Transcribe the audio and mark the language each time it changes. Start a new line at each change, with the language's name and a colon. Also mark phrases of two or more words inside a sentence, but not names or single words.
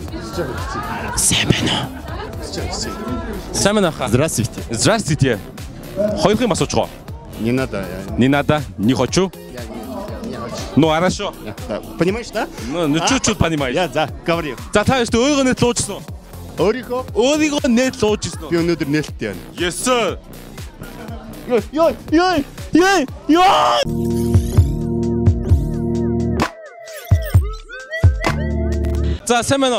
Mongolian: Сайн байна уу?
Russian: Здравствуйте. Здравствуйте.
Mongolian: Хоёрын асууж байгаа.
Russian: Не надо. Не надо, не хочу. Ну хорошо. Понимаешь, да? Ну чуть-чуть понимаешь. Я за. Говори.
Mongolian: За та өөртөө өөрийгөө нээд луужсан уу? Өөрийгөө нээд луужсан уу? Би өнөөдөр нээлттэй байна.
English: Yes sir. Ёй.
Mongolian: За сайн байна уу?